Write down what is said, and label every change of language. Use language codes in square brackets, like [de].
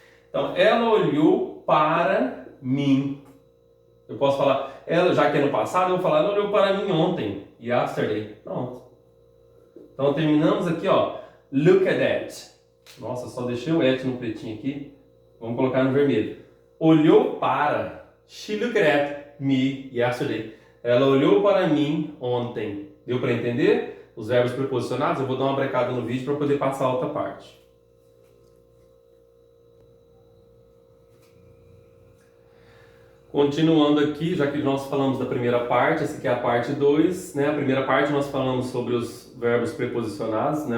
[pt] Então, ela olhou para mim. Eu posso falar, já que é no passado, eu vou falar, ela olhou para mim ontem. Yesterday. Pronto. Então terminamos aqui, ó. [en] Look at that. [pt] Nossa, só deixei o at no pretinho aqui. Vamos colocar no vermelho. Olhou para. [en] She looked at me yesterday. [pt] Ela olhou para mim ontem. Deu para entender? Os verbos preposicionados. Eu vou dar uma brecada no vídeo para poder passar a outra parte. Continuando aqui, já que nós falamos da primeira parte, essa aqui é a parte 2, né? A primeira parte nós falamos sobre os verbos preposicionados, né?